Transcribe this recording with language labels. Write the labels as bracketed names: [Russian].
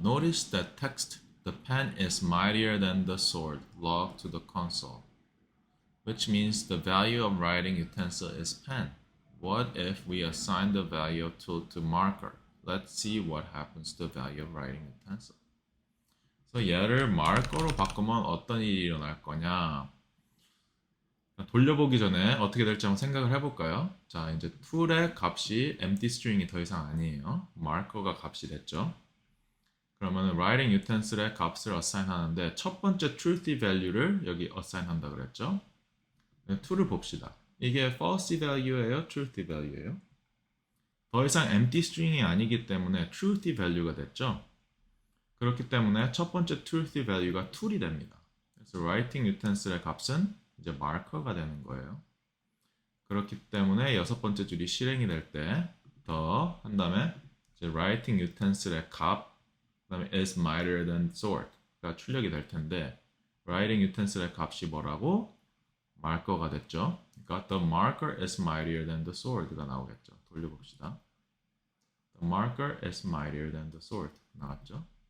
[English] Notice that text the pen is mightier than the sword logged to the console, which means the value of writing utensil is pen. What if we assign the value of tool to marker? Let's see what happens to the value of writing utensil. [Korean] 그래서 얘를 marker로 바꾸면 어떤 일이 일어날 거냐? 돌려보기 전에 어떻게 될지 한번 생각을 해볼까요? 자, 이제 tool의 값이 empty string이 더 이상 아니에요. marker가 값이 됐죠. 그러면 writing utensil의 값을 assign 하는데 첫 번째 truthy value를 여기 assign 한다 그랬죠. to를 봅시다. 이게 false value예요? truthy value예요? 더 이상 empty string이 아니기 때문에 truthy value가 됐죠. 그렇기 때문에 첫 번째 truthy value가 tool이 됩니다. 그래서 writing utensil의 값은 이제 marker가 되는 거예요. 그렇기 때문에 여섯 번째 줄이 실행이 될 때 더 한 다음에 이제 writing utensil의 값 그다음에 [English] is mightier than sword [Korean] 가 출력이 될 텐데 writing utensil의 값이 뭐라고? marker가 됐죠. 그러니까 [English] the marker is mightier than the sword가 [Korean] 나오겠죠. 돌려봅시다. [English] The marker is mightier than the sword [Korean] 나왔죠.